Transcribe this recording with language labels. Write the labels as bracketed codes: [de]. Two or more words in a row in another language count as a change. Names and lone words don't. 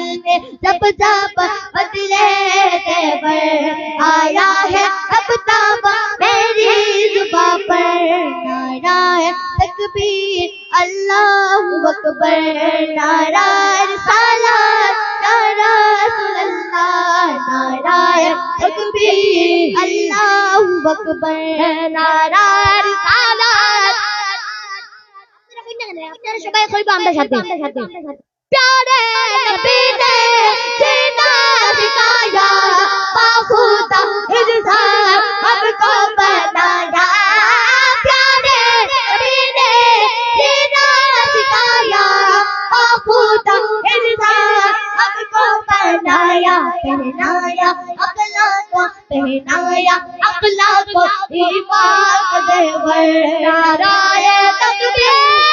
[ur] میں جب جب بدلے تیور آیا ہے اب تب میری زباں پر نعرہ تکبیر [ar] اللہ اکبر [ur] نعرہ رسالت نعرہ [ar] رسول اللہ [ur] نعرہ تکبیر [ar] اللہ اکبر [ur] نعرہ رسالت [bn] সবাই কইবা আমরা সাথে [ur] پیارے نبی نے سینا سکھایا باخودا انسان ہم کو بنایا پیارے نبی نے سینا سکھایا باخودا انسان ہم کو بنایا پہنایا اخلاق ایمان کا زیور نعرہ تکبیر